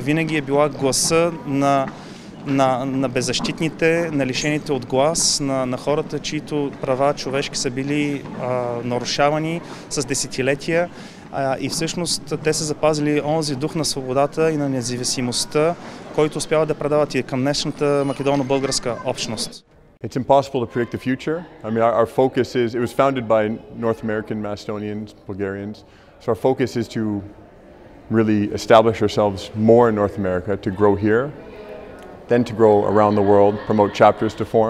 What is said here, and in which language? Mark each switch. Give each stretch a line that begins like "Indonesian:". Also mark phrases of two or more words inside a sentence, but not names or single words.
Bulgarian: Винаги е била гласа на беззащитните, на лишените от глас, на хората, чието права човешки са били нарушавани с десетилетия. И всъщност те са запазили онзи дух на свободата и на независимостта, който успяват да предават и към днешната македоно-българска общност.
English: It's impossible to predict the future. I mean, our focus is, it was founded by North American Macedonians, Bulgarians, so our focus is to really establish ourselves more in North America, to grow here, then to grow around the world, promote chapters to form.